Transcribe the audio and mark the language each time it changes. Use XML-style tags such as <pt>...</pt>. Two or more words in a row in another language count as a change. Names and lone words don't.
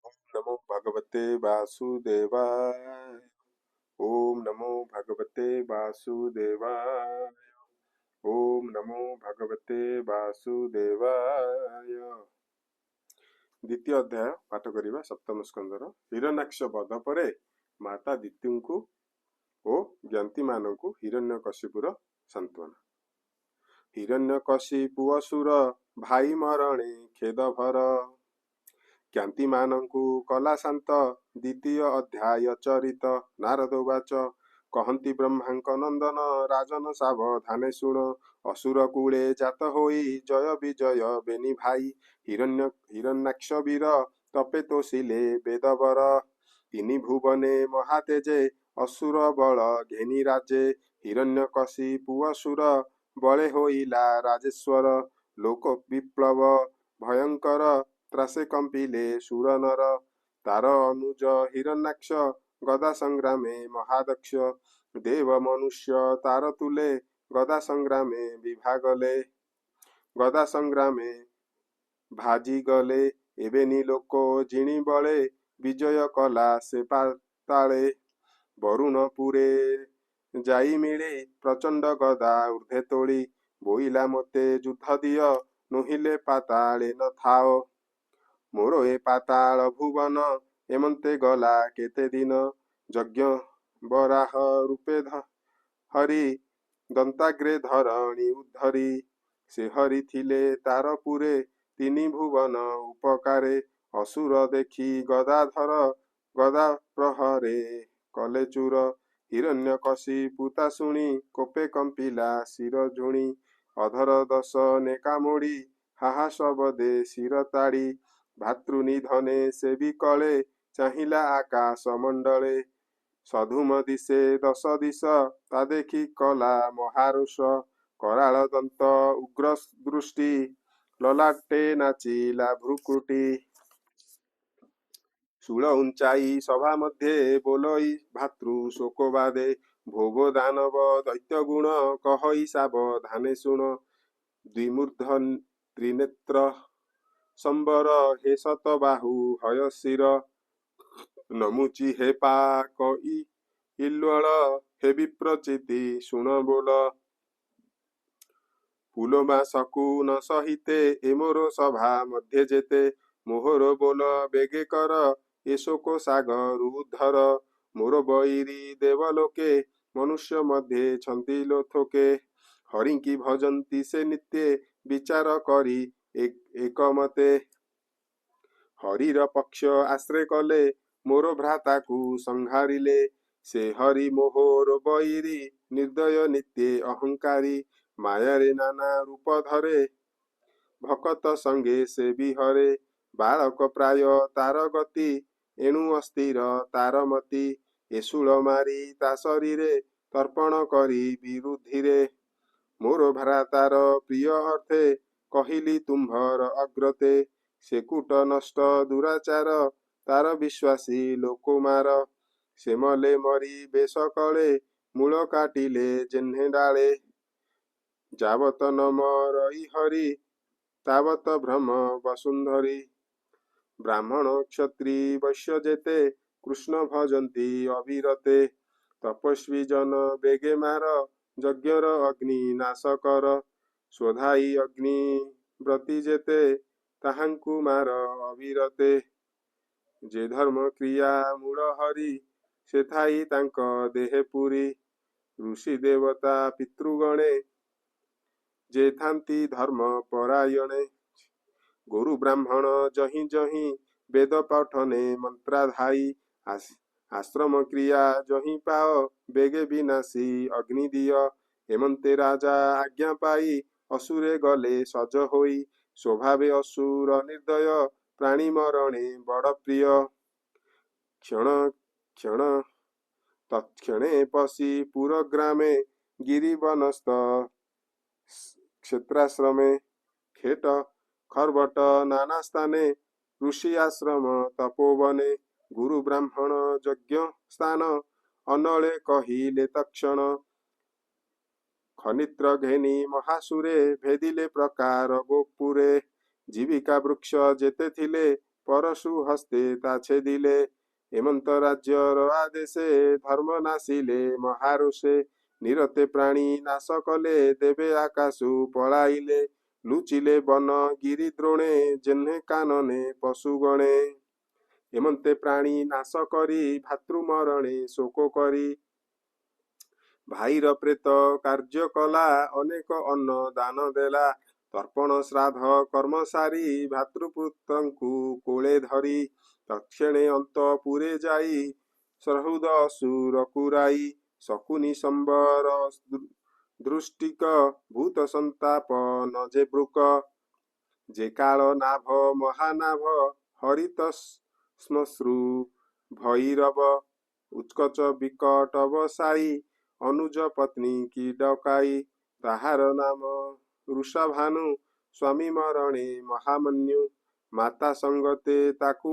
<sa>नमो भगवते वासुदेवाय। ओम नमो भगवते वासुदेवाय। ओम नमो भगवते वासुदेवाय।</sa> <or>ଦ୍ୱିତୀୟ ଅଧ୍ୟାୟ ପାଠ କରିବା ସପ୍ତମ ସ୍କଂଦର ହିରଣ୍ୟାକ୍ଷ ବଧ ପରେ ମାତା ଦିତି କୋ ଓ ଜ୍ଞାତି ମାନକୁ ହିରଣ୍ୟକଶିପୁର ସାଂତ୍ୱନା। ହିରଣ୍ୟକଶିପୁ ଅସୁର ଭାଈ ମରଣେ ଖେଦ ଭର ଜ୍ଞାତି ମାନକୁ କଲା ଶାଂତ। ଦ୍ୱିତୀୟ ଅଧ୍ୟାୟ ଚରିତ।</or> <sa>नारद उवाच</sa> <or>କହନ୍ତି ବ୍ରହ୍ମାଂକ ନଂଦନ ରାଜନ ସାବଧାନେ ଶୁଣ ଅସୁର କୂଳେ ଜାତ ହୋଈ ଜୟ ବିଜୟ ବେନି ଭାଈ ହିରଣ୍ୟାକ୍ଷ ବୀର ତପେ ତୋଷିଲେ ବେଦବର ତିନି ଭୁବନେ ମହାତେଜେ ଅସୁର ବଳ ଘେନି ରାଜେ ହିରଣ୍ୟକଶିପୁ ଅସୁର ବଳେ ହୋଇଲା ରାଜେଶ୍ୱର ଲୋକ ବିପ୍ଲବ ଭୟଂକର ତ୍ରାସେ କଂପିଲେ ସୁର ନର ତାର ଅନୁଜ ହିରଣ୍ୟାକ୍ଷ ଗଦା ସଂଗ୍ରାମେ ମହାଦକ୍ଷ ଦେବ ମନୁଷ୍ୟ ତାର ତୁଲେ ଗଦା ସଂଗ୍ରାମେ ବିଭାଗଲେ ଗଦା ସଂଗ୍ରାମେ ଭାଜୀ ଗଲେ ଏବେନୀ ଲୋକ ଜିଣୀ ବଳେ ବିଜୟ କଲା ସେ ପାତାଳେ ବରୁଣପୁରେ ଜାଈ ମିଲେ ପ୍ରଚଂଡ ଗଦା ଊର୍ଦ୍ଧ୍ୱେ ତୋଡ଼ୀ ବୋଇଲା ମତେ ଯୁଦ୍ଧ ଦିୟ ନୋହିଲେ ପାତାଳେ ନ ଥାଓ ମୋର ଏ ପାତାଲ ଭୁବନ ଏମଂତେ ଗଲା କେତେ ଦିନ ଯଜ୍ଞ ବରାହ ରୂପେ ହରି ଦଂତାଗ୍ରେ ଧରଣୀ ଉଦ୍ଧରୀ ସେ ହରି ଥିଲେ ତାରପୁରେ ତିନି ଭୁବନ ଉପକାରେ ଅସୁର ଦେଖୀ ଗଦାଧର ଗଦା ପ୍ରହରେ କଲେ ଚୂର ହିରଣ୍ୟକଶିପୁ ତା ଶୁଣୀ କୋପେ କଂପିଲା ଶିର ଝୁଣୀ ଅଧର ଦଶ ନେକା ମୋଡ଼ୀ ହାହା ଶବଦେ ଶିର ତାଡ଼ୀ ଭାତୃନିଧନେ ସେ ବିକଳେ ଚାହିଲା ଆକାଶ ମଂଡଳେ ସଧୁମ ଦିଶେ ଦଶ ଦିଶ ତା ଦେଖୀ କଲା ମହାରୁଷ କରାଳ ଦଂତ ଉଗ୍ର ଦୃଷ୍ଟି ଲଲାଟେ ନାଚିଲା ଭ୍ରୁକୁଟୀ ଶୂଳ ଉଂଚାଈ ସଭା ମଧ୍ୟ ବୋଲଈ ଭାତୃ ଶୋକବାଦେ ଭୋଗ ଦାନବ ଦୈତ୍ୟ ଗୁଣ କହଈ ସାବଧାନେ ଶୁଣ ଦ୍ୱିମୂର୍ଦ୍ଧ ତ୍ରିନେତ୍ର ସଂବର ହେ ଶତବାହୁ ହୟ ଶିର ନମୁଚୀ ହେ ପାକ ଇଲ୍ୱଲ ହେ ବିପ୍ରଚିତି ଶୁଣ ବୋଲ ଫୂଲୋମା ସକୂନ ସହିତେ ଏମୋର ସଭା ମଧ୍ୟ ଜେତେ ମୋହର ବୋଲ ବେଗେ କର ଏଶୋକ ସାଗର ଉଦ୍ଧର ମୋର ବୈରୀ ଦେବଲୋକେ ମନୁଷ୍ୟ ମଧ୍ୟ ଛଂତୀ ଲୋଥୋକେ ହରିଂକୀ ଭଜଂତୀ ସେ ନିତ୍ୟ ବିଚାର କରୀ ଏକ ମତେ ହରିର ପକ୍ଷ ଆଶ୍ରୟ କଲେ ମୋର ଭ୍ରାତା କୋ ସଂହାରିଲେ ସେ ହରି ମୋହର ବୈରୀ ନିର୍ଦୟ ନିତ୍ୟ ଅହଂକାରୀ ମାୟାରେ ନାନା ରୂପ ଧରେ ଭକତ ସଂଗେ ସେ ବିହରେ ବାଳକ ପ୍ରାୟ ତାର ଗତି ଏଣୁ ଅସ୍ଥିର ତାର ମତି ଏଶୂଳ ମାରୀ ତା ଶରୀରେ ତର୍ପଣ କରୀ ବିରୁଦ୍ଧିରେ ମୋର ଭ୍ରାତାର ପ୍ରିୟ ଅର୍ଥେ କହିଲୀ ତୁମ୍ଭର ଅଗ୍ରତେ ସେକୁଟ ନଷ୍ଟ ଦୁରାଚାର ତାର ବିଶ୍ୱାସୀ ଲୋକମାର ସେମଲେ ମରୀ ବେଶ କଲେ ମୂଳ କାଟିଲେ ଜେନ୍ହେ ଡାଲେ ଜାବତ ନ ମରଈ ହରି ତାବତ ଭ୍ରମ ବସୁଂଧରୀ ବ୍ରାହ୍ମଣ କ୍ଷତ୍ରି ବୈଶ୍ୟ ଜେତେ କୃଷ୍ଣ ଭଜଂତୀ ଅବିରତେ ତପସ୍ୱୀ ଜନ ବେଗେ ମାର ଯଜ୍ଞର ଅଗ୍ନି ନାଶ କର ସ୍ୱଧାଈ ଅଗ୍ନି ବ୍ରତୀ ଜେତେ ତାହାଂକୁ ମାର ଅବିରତେ ଜେ ଧର୍ମ କ୍ରିୟା ମୂଳ ହରି ସେ ଥାଈ ତାଂକ ଦେହେ ପୁରୀ ଋଷି ଦେବତା ପିତୃଗଣେ ଜେ ଥାଂତୀ ଧର୍ମ ପରାୟଣେ ଗୁରୁ ବ୍ରାହ୍ମଣ ଜହି ଜହି ବେଦ ପଠନେ ମଂତ୍ରାଧାଈ ଆଶ୍ରମ କ୍ରିୟା ଜହି ପାଓ ବେଗେ ବିନାଶୀ ଅଗ୍ନି ଦିୟ ହେମଂତେ ରାଜା ଆଜ୍ଞା ପାଈ ଅସୁରେ ଗଲେ ସଜ ହୋଈ ସ୍ୱଭାବେ ଅସୁର ନିର୍ଦୟ ପ୍ରାଣୀ ମରଣେ ବଡ଼ ପ୍ରିୟ କ୍ଷଣ କ୍ଷଣ ତତ୍କ୍ଷଣେ ପଶି ପୁରଗ୍ରାମେ ଗିରିବନସ୍ଥ କ୍ଷେତ୍ରାଶ୍ରମେ ଖେଟ ଖର୍ବଟ ନାନା ସ୍ଥାନେ ଋଷି ଆଶ୍ରମ ତପୋବନେ ଗୁରୁ ବ୍ରାହ୍ମଣ ଯଜ୍ଞ ସ୍ଥାନ ଅନଳେ କହିଲେ ତକ୍ଷଣ ଖନିତ୍ର ଘେନୀ ମହାସୁରେ ଭେଦିଲେ ପ୍ରକାର ଗୋପୁରେ ଜୀବିକା ବୃକ୍ଷ ଜେତେ ଥିଲେ ପରଶୁ ହସ୍ତେ ତା ଛେଦିଲେ ହେମଂତ ରାଜ୍ୟର ଆଦେଶେ ଧର୍ମ ନାସିଲେ ମହାରୋଷେ ନିରତେ ପ୍ରାଣୀ ନାଶ କଲେ ଦେବେ ଆକାଶୁ ପଳାଇଲେ ଲୁଚିଲେ ବନ ଗିରୀ ଦ୍ରୋଣେ ଜେନ୍ହେ କାନନେ ପଶୁଗଣେ ହେମଂତେ ପ୍ରାଣୀ ନାଶ କରୀ ଭାତୃମରଣେ ଶୋକ କରୀ ଭାଈର ପ୍ରେତ କାର୍ୟ କଲା ଅନେକ ଅନ୍ନ ଦାନ ଦେଲା ତର୍ପଣ ଶ୍ରାଦ୍ଧ କର୍ମ ସାରୀ ଭାତୃପୁତ୍ରଙ୍କୁ କୋଳେ ଧରୀ ତକ୍ଷଣେ ଅଂତ ପୁରେ ଜାଈ ସହୃଦ ଅସୁର କୁରାଈ ଶକୁନି ସଂବର ଦୃଷ୍ଟିକ ଭୂତ ସଂତାପ ନ ଜେ ବ୍ରୁକ ଜେ କାଳ ନାଭ ମହାନାଭ ହରିତ ଶ୍ମଶ୍ରୁ ଭୈରବ ଉତ୍କଚ ବିକଟ ବସାଈ ଅନୁଜ ପତ୍ନୀ କୀ ଡକାଈ ତାହାର ନାମ ବୃଷଭାନୁ ସ୍ୱାମୀ ମରଣେ ମହାମନ୍ୟୁ ମାତା ସଂଗତେ ତାକୁ</or>